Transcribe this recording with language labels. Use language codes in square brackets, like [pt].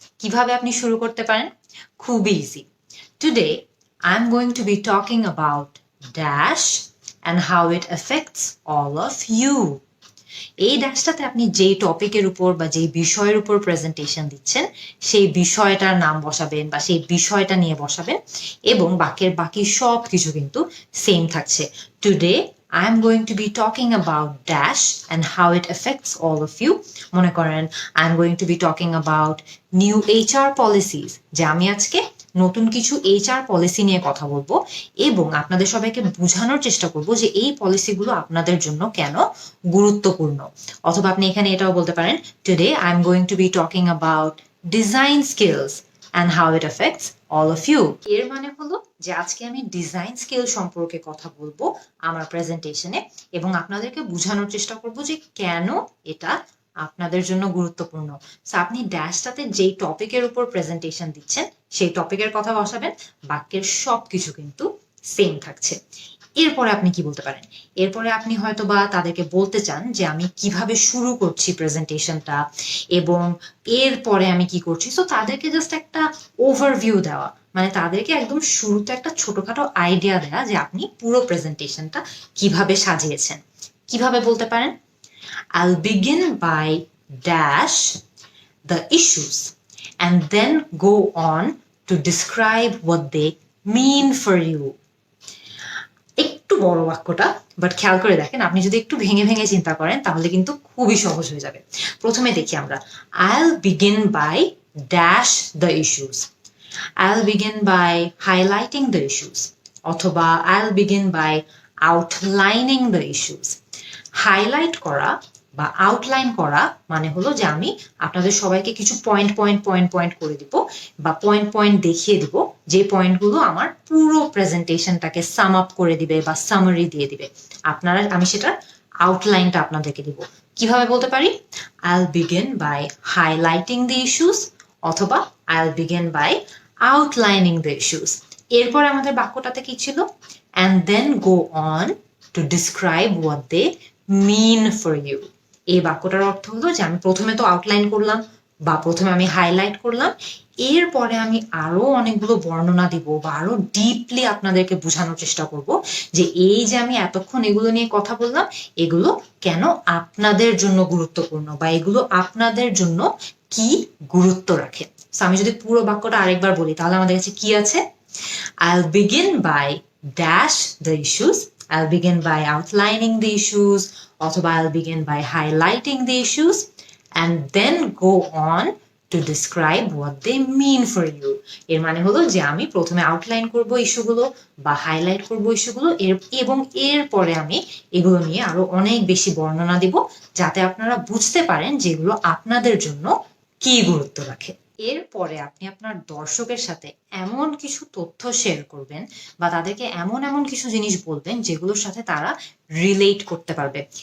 [bn] কিভাবে আপনি শুরু করতে পারেন? খুবই easy. [en] Today I am going to be talking about dash and how it affects all of you. [bn] এই ড্যাশটাতে আপনি যেই টপিকের উপর বা যেই বিষয়ের উপর প্রেজেন্টেশন দিচ্ছেন সেই বিষয়টার নাম বসাবেন বা সেই বিষয়টা নিয়ে বসাবেন, এবং বাক্যের বাকি সব কিছু কিন্তু সেম থাকছে। [en] Today I am going to be talking about dash and how it affects all of you. [bn] মনে করেন [en] I am going to be talking about new HR policies, [bn] যে আমি আজকে নতুন কিছু HR পলিসি নিয়ে কথা বলবো এবং আপনাদের সবাইকে বোঝানোর চেষ্টা করব যে এই পলিসিগুলো আপনাদের জন্য কেন গুরুত্বপূর্ণ। অথবা আপনি এখানে এটাও বলতে পারেন, [en] Today I am going to be talking about design skills and how it affects all of you. [bn] এর মানে হলো যে আজকে আমি ডিজাইন স্কিল সম্পর্কে কথা বলবো আমার প্রেজেন্টেশনে, এবং আপনাদেরকে বোঝানোর চেষ্টা করব যে কেন এটা আপনাদের জন্য গুরুত্বপূর্ণ। সো আপনি ড্যাশটাতে যেই টপিকের উপর প্রেজেন্টেশন দিচ্ছেন সেই টপিকের কথা বসাবেন, বাক্যের সব কিছু কিন্তু সেম থাকছে। এরপরে আপনি কি বলতে পারেন? এরপরে আপনি হয়তো বা তাদেরকে বলতে চান যে আমি কিভাবে শুরু করছি প্রেজেন্টেশনটা এবং এরপরে আমি কি করছি। সো তাদেরকে জাস্ট একটা ওভারভিউ দেওয়া, মানে তাদেরকে একদম শুরুতে একটা ছোটখাটো আইডিয়া দেওয়া যে আপনি পুরো প্রেজেন্টেশনটা কিভাবে সাজিয়েছেন। কিভাবে বলতে পারেন? [en] I'll begin by dash the issues and then go on to describe what they mean for you. [bn] একটু বড় বাক্যটা, বাট খেয়াল করে দেখেন, আপনি যদি একটু ভেঙে ভেঙে চিন্তা করেন তাহলে কিন্তু খুবই সহজ হয়ে যাবে। প্রথমে দেখি আমরা, [en] I'll begin by dash the issues. I'll begin by highlighting the issues. [bn] অথবা [en] I'll begin by outlining the issues. [bn] Highlight করা বা আউটলাইন করা মানে হলো যে আমি আপনাদের সবাইকে কিছু পয়েন্ট পয়েন্ট পয়েন্ট পয়েন্ট করে দিব বা পয়েন্ট পয়েন্ট দেখিয়ে দিব, যে পয়েন্টগুলো আমার পুরো প্রেজেন্টেশনটাকে সাম আপ করে দিবে বা সামারি দিয়ে দিবে। আপনারা, আমি সেটার আউটলাইনটা আপনাদেরকে দিব। কিভাবে বলতে পারি? [en] I'll begin by highlighting the issues [bn] অথবা [en] I'll begin by outlining the issues. [bn] এরপর আমাদের বাক্যটাতে কি ছিল? [en] And then go on to describe what they mean for you. [bn] এই বাক্যটার অর্থ হলো যে আমি প্রথমে তো আউটলাইন করলাম বা প্রথমে আমি হাইলাইট করলাম, এরপরে আমি আরো অনেকগুলো বর্ণনা দিব বা আরো ডিপলি আপনাদেরকে বোঝানোর চেষ্টা করব যে এই যে আমি এতক্ষণ এগুলো নিয়ে কথা বললাম এগুলো কেন আপনাদের জন্য গুরুত্বপূর্ণ বা এগুলো আপনাদের জন্য কি গুরুত্ব রাখে। আমি যদি পুরো বাক্যটা আরেকবার বলি তাহলে আমাদের কাছে কি আছে? [en] I'll begin by dash the issues I'll begin by outlining the issues, [bn] অথবা [en] I'll begin by highlighting the issues, and then go on to describe what they mean for you. [bn] এর মানে হলো যে আমি প্রথমে আউটলাইন করব ইস্যুগুলো বা হাইলাইট করব ইস্যুগুলো এবং এরপরে আমি এগুলো নিয়ে আরো অনেক বেশি বর্ণনা দিব, যাতে আপনারা বুঝতে পারেন যেগুলো আপনাদের জন্য কি গুরুত্ব রাখে। এরপরে আপনি আপনার দর্শকের সাথে এমন কিছু তথ্য শেয়ার করবেন বা তাদেরকে এমন এমন কিছু জিনিস বলবেন যেগুলোর সাথে তারা রিলেট করতে পারবে।